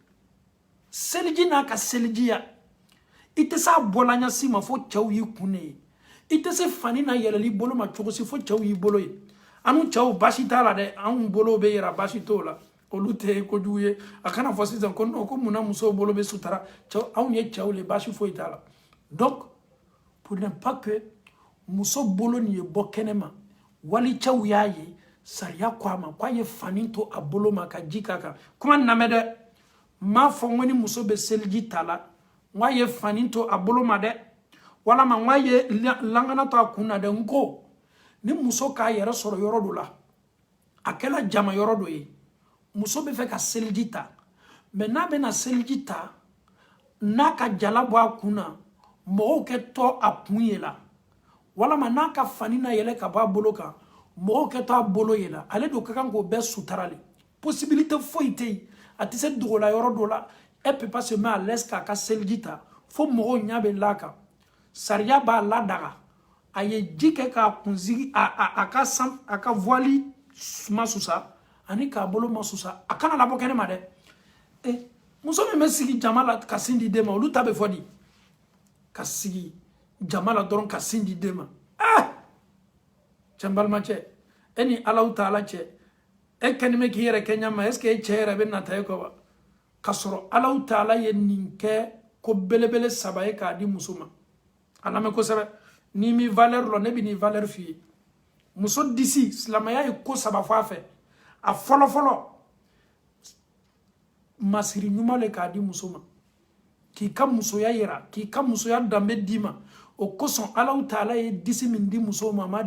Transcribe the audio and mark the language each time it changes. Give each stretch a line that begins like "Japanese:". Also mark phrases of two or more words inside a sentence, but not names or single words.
Bambara: seliji n'a ka selijiya i tɛ se a bɔla ɲasi ma fo cɛw y'i kun ne ye i tɛ se fani na yɛlɛli bolo ma cogo si fo cɛw y'i bolo ye anu cɛw baasi t'a la dɛ anw bolo bɛ yɛrɛ baasi t'o la olu tɛ kojugu ye a kana fɔ sisan ko non ko munna musow bolo bɛ sutara cɛw anw ye cɛw le baasi foyi t'a la
French: donc pour ne pas que
Bambara: muso bolo nin ye bɔ kɛnɛ ma wali cɛw y'a ye sariya ko a ma k'a ye fani to a bolo ma ka ji k'a kan kuma namɛ dɛ m'a fɔ n ko ni muso bɛ seliji ta la n k'a ye fani to a bolo ma dɛ walama n k'a ye langana to a kun na dɛ n ko ni muso k'a yɛrɛ sɔrɔ yɔrɔ dɔ la a kɛla jama yɔrɔ dɔ ye muso bɛ fɛ ka seliji ta mɛ n'a bɛna seliji ta n'a ka jala bɔ a kun na mɔgɔw kɛ tɔ a kun ye la walama n'a ka fani na yɛlɛ ka bɔ a bolo kan mɔgɔw kɛ tɔ a bolo ye la ale de ka kan k'o bɛɛ sutara le possibilité foyi tɛ yen a tɛ se dogola yɔrɔ dɔ la
French: elle peut pas se mettre à l'aise
Bambara: k'a ka seliji ta fo mɔgɔw ɲɛ bɛ l'a kan sariya b'a ladaga a ye ji kɛ k'a kunsigi a ka voile ma susa ani k'a bolo ma susa a kana labɔ kɛnɛ ma dɛ muso min bɛ sigi jama la ka sin di den ma olu ta bɛ fɔ di ka sigi jama la dɔrɔn ka sin di den ma cɛ n balimacɛ e ni Alahu Taala cɛ e kɛni bɛ k'i yɛrɛ kɛ ɲama
French: est ce que
Bambara: e cɛ yɛrɛ bɛ nata e kɔ wa ka sɔrɔ Alahu Taala ye nin kɛ ko belebele 3 ye k'a di muso ma a lamɛn kosɛbɛ n'i mi valeur lɔ ne bɛ nin valeur f'i ye muso disi silamɛya ye ko 3 fɔ a fɛ a fɔlɔ fɔlɔ masiri ɲuman le k'a di muso ma k'i ka musoya yira k'i ka musoya danbe d'i ma o kosɔn Alahu Taala ye disi min di musow ma a m'a